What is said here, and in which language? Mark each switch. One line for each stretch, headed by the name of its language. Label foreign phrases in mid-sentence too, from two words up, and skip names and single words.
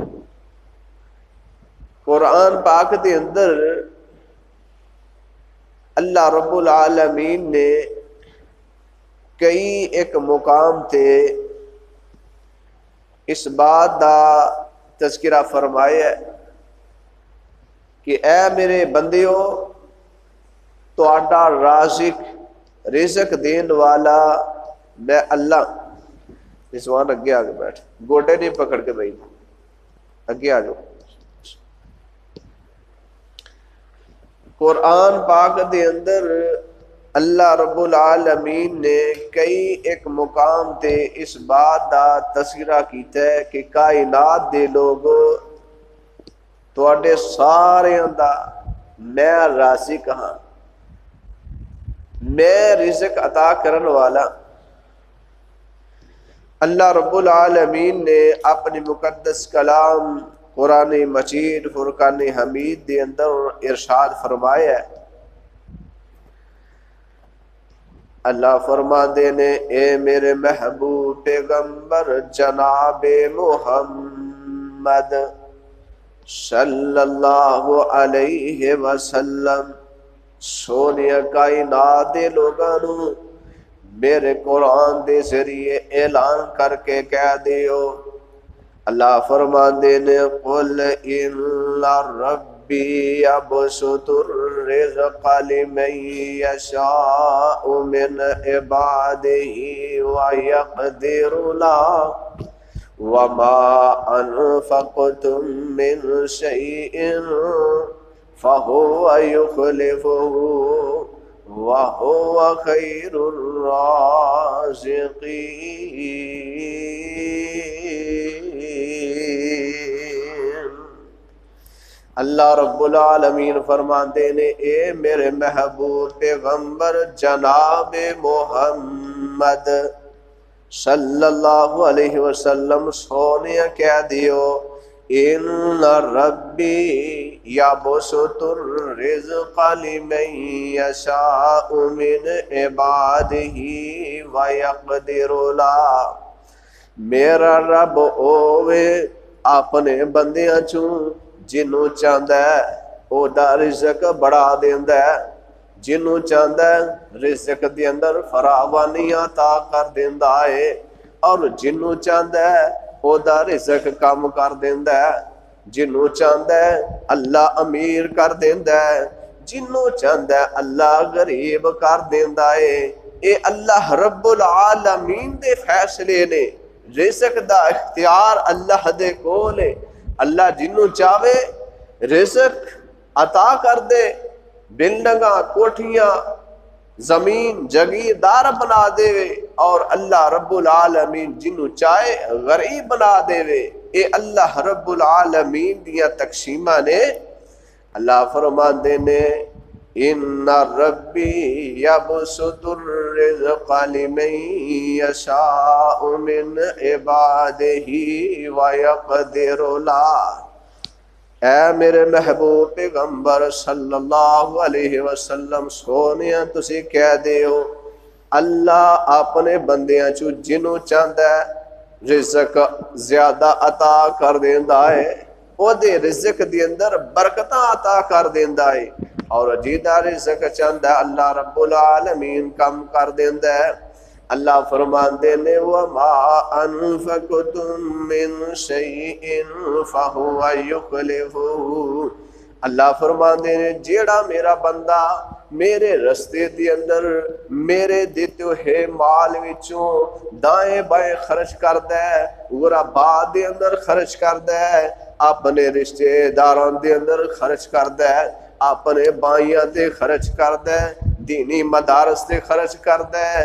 Punjabi: قرآن پاک دے اندر اللہ رب العالمین نے کئی ایک مقام تے اس بات دا تذکرہ فرمایا ہے کہ اے میرے بندیو، تہاڈا رزق دین والا میں اللہ۔ رضوان اگے آگے بیٹھ، گوڈے نہیں پکڑ کے بھائی، اگے آ جاؤ۔ قرآن پاک دے اندر اللہ رب العالمین نے کئی ایک مقام تے اس بات دا تذکرہ کیتا ہے کہ کائنات دے لوگ تواڈے ساریاں دا میں رازق ہاں، میں رزق عطا کرن والا۔ اللہ رب العالمین نے اپنی مقدس کلام قرآن مجید فرقان حمید دے اندر ارشاد فرمایا ہے، اللہ فرماندے نے اے میرے محبوب پیغمبر جناب محمد
Arabic: صلی اللہ علیہ
Punjabi: وسلم، سونیا کائنات دے لوگاں نو میرے قرآن دے ذریعے اعلان کر کے کہہ دیو، اللہ فرماندے نے
Arabic: قل ان ربی یبسط الرزق لمن یشاء من عبادہ ویقدر له وما انفقتم من شیء فهو يخلفه وهو خیر الرازقین۔
Punjabi: اللہ رب العالمین فرماندے نے اے میرے محبوب پیغمبر جناب محمد
Arabic: صلی اللہ علیہ وسلم،
Punjabi: سونے کہہ دیو
Arabic: ان ربی یبسط الرزق لمن یشاء من عبادہ ویقدر له،
Punjabi: میرا رب اوے اپنے بندیاں چوں جنوں چاہندا ہے او دا رزق بڑھا دیندا ہے، جنوں چاہندا ہے رزق دے اندر فراوانی عطا کر دیندا ہے، اور جنوں چاہندا ہے او دا رزق کم کر دیندا ہے، جنوں چاہندا ہے اللہ امیر کر دیندا ہے، جنوں چاہندا ہے اللہ غریب کر دیندا ہے۔ اے اللہ رب العالمین دے فیصلے نے، رزق دا اختیار اللہ دے کول ہے۔ اللہ جنوں چاہے رزق عطا کر دے، بلڈنگاں کوٹھیاں زمین جگیردار بنا دے وے، اور اللہ رب العالمین جنوں چاہے غریب بنا دے وے۔ اے اللہ رب العالمین دیا تقسیمہ نے اللہ فرماندے نے
Arabic: ان ربی یبسط الرزق لمن یشاء من عبادہ ویقدر له،
Punjabi: اے میرے محبوب پیغمبر
Arabic: صلی اللہ علیہ وسلم
Punjabi: سونیا تسی کہہ دیو اللہ اپنے بندیاں چو جنوں چاہتا ہے رزق زیادہ عطا کر دیندا ہے، او دے رزق دی اندر برکتاں عطا کر دیندا ہے، اور جیدہ رزق چاہتا ہے اللہ رب العالمین کم کر دیندا ہے۔ اللہ فرماندے نے
Arabic: وَمَا أَنفَقْتُم مِّن شَيْءٍ فَهُوَ يُخْلِفُهُ،
Punjabi: اللہ فرماندے نے جیڑا میرا بندہ میرے رستے دی اندر میرے دیتے ہوئے مال وچوں دائیں بائیں خرچ کردا ہے، غرباء دے اندر خرچ کردا ہے، اپنے رشتے داران دے اندر خرچ کردا ہے، اپنے بائیاں تے خرچ کردا ہے، دینی مدارس تے خرچ کردا ہے۔